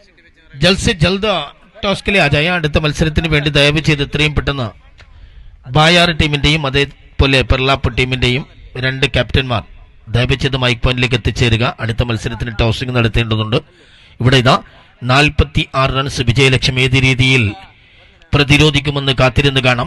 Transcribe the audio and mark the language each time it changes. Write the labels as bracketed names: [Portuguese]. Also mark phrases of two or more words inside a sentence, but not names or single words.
[Hindi] जल्द से जल्द टॉस के लिए आ जाए. [Malayalam] അടുത്ത മത്സരത്തിന് വേണ്ടി ദയവ് ചെയ്ത് എത്രയും പെട്ടെന്ന് ബായാർ ടീമിന്റെയും അതേപോലെ പെർലാപ്പ് ടീമിന്റെയും രണ്ട് ക്യാപ്റ്റന്മാർ ദയവ് ചെയ്ത് [English] mike point [Malayalam] എത്തിച്ചേരുക. അടുത്ത മത്സരത്തിന് ടോസിംഗ് നടത്തേണ്ടതുണ്ട്. ഇവിടെ ഇതാ 46 റൺസ് വിജയലക്ഷ്യം ഏത് രീതിയിൽ പ്രതിരോധിക്കുമെന്ന് കാത്തിരുന്ന് കാണാം.